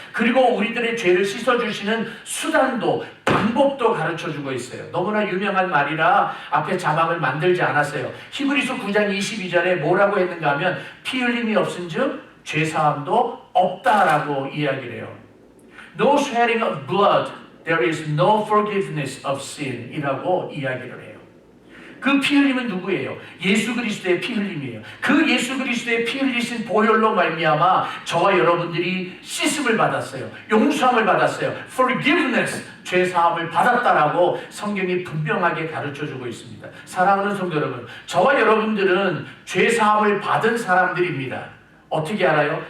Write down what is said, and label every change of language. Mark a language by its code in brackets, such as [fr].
[ko] 그리고 우리들의 죄를 씻어주시는 수단도, 방법도 가르쳐주고 있어요. 너무나 유명한 말이라 앞에 자막을 만들지 않았어요. 히브리서 9장 22절에 뭐라고 했는가 하면, 피 흘림이 없은즉 죄사함도 없다라고 이야기를 해요. [en] No shedding of blood, there is no forgiveness of sin 이라고 이야기를 해요. [ko] 그 피 흘림은 누구예요? 예수 그리스도의 피 흘림이에요. 그 예수 그리스도의 피 흘리신 보혈로 말미암아 저와 여러분들이 씻음을 받았어요. 용서함을 받았어요. Forgiveness, 죄사함을 받았다라고 성경이 분명하게 가르쳐주고 있습니다. 사랑하는 성도 여러분, 저와 여러분들은 죄사함을 받은 사람들입니다. 어떻게 알아요?